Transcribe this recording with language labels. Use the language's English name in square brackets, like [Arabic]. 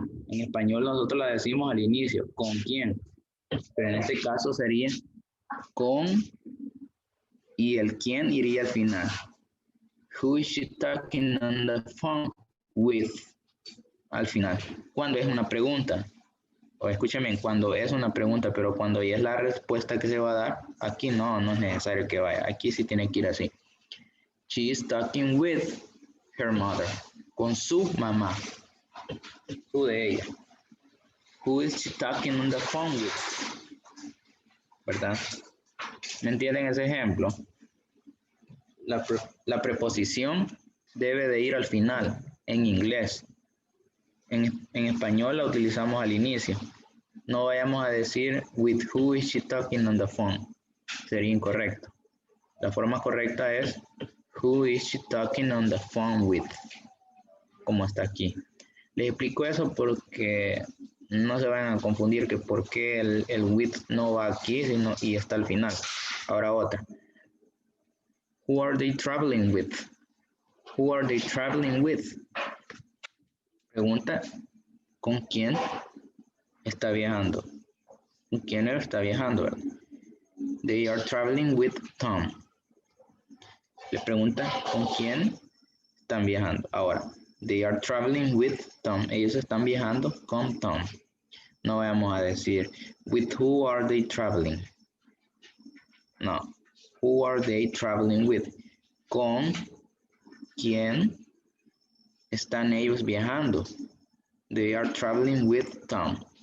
[Spanish] En español nosotros la decimos al inicio. ¿Con quién? Pero en este caso sería con y el quién iría al final. [English] Who is she talking on the phone with? [Spanish] Al final. Cuando es una pregunta. O escúchame, cuando es una pregunta, pero cuando ya es la respuesta que se va a dar, aquí no es necesario que vaya. Aquí sí tiene que ir así. [English] She is talking with her mother. [Spanish] Con su mamá. Su de ella. [English] Who is she talking on the phone with? [Spanish] ¿Verdad? ¿Me entienden ese ejemplo? La preposición debe de ir al final, en inglés. En español la utilizamos al inicio. No vayamos a decir [English] with who is she talking on the phone. [Spanish] Sería incorrecto. La forma correcta es [English] who is she talking on the phone with. [Spanish] Como está aquí. Les explico eso porque no se van a confundir que por qué el with no va aquí y está al final. Ahora otra. [English] Who are they traveling with? Who are they traveling with? [Spanish] Pregunta, ¿con quién está viajando? ¿Con quién está viajando? ¿Verdad? [English] They are traveling with Tom. [Spanish] Le pregunta, ¿con quién están viajando? Ahora, [English] they are traveling with Tom. [Spanish] Ellos están viajando con Tom. No vamos a decir, [English] with who are they traveling? [Spanish] No. [English] Who are they traveling with? [Spanish] ¿Con quién están ellos viajando? [English] They are traveling with Tom.